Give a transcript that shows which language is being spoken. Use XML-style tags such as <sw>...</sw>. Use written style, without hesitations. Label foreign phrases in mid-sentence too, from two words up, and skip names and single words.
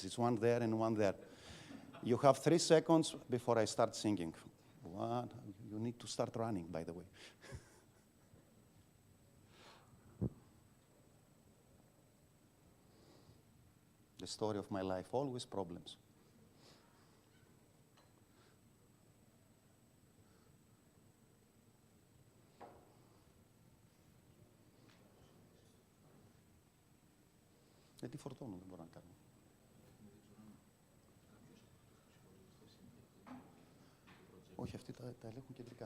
<en>It's one there and one there. You have 3 seconds before I start singing. One, you need to start running, by the way. The story of my life, always problems.</en> <el>Γιατί φορτώνω, δεν μπορώ να κάνω. Όχι, αυτοί τα ελέγχουν κεντρικά.</el>